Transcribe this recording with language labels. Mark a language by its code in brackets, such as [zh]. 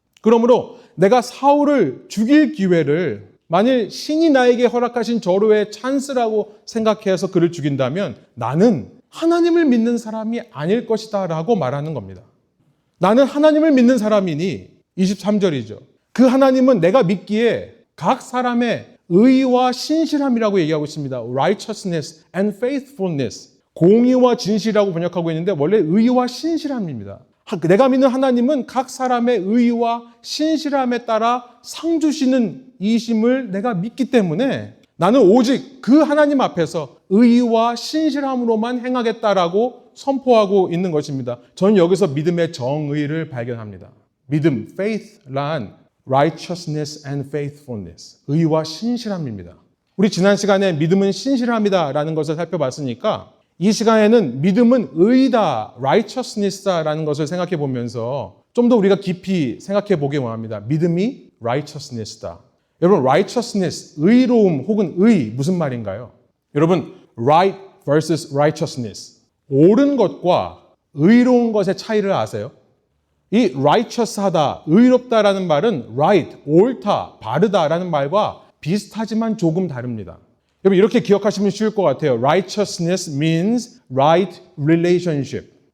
[ko] 그러므로 내가 사울을 죽일 기회를 만일 신이 나에게 허락하신 절호의 찬스라고 생각해서 그를 죽인다면 나는 하나님을 믿는 사람이 아닐 것이다 라고 말하는 겁니다. 나는 하나님을 믿는 사람이니 23절이죠. 그 하나님은 내가 믿기에 각 사람의 의와 신실함이라고 얘기하고 있습니다. [en] Righteousness and faithfulness. [ko] 공의와 진실이라고 번역하고 있는데 원래 의와 신실함입니다. 내가 믿는 하나님은 각 사람의 의와 신실함에 따라 상 주시는 이심을 내가 믿기 때문에 나는 오직 그 하나님 앞에서 의와 신실함으로만 행하겠다라고 선포하고 있는 것입니다. 저는 여기서 믿음의 정의를 발견합니다. 믿음, faith란 [en] righteousness and faithfulness, [ko] 의와 신실함입니다. 우리 지난 시간에 믿음은 신실함이다라는 것을 살펴봤으니까 이 시간에는 믿음은 의다, righteousness다라는 것을 생각해 보면서 좀 더 우리가 깊이 생각해 보기 원합니다. 믿음이 righteousness다. 여러분, righteousness, 의로움 혹은 의, 무슨 말인가요? 여러분, [en] right versus righteousness, [ko] 옳은 것과 의로운 것의 차이를 아세요? 이 righteous하다, 의롭다라는 말은 right, 옳다, 바르다라는 말과 비슷하지만 조금 다릅니다. 여러분, 이렇게 기억하시면 쉬울 것 같아요. [en] Righteousness means right relationship.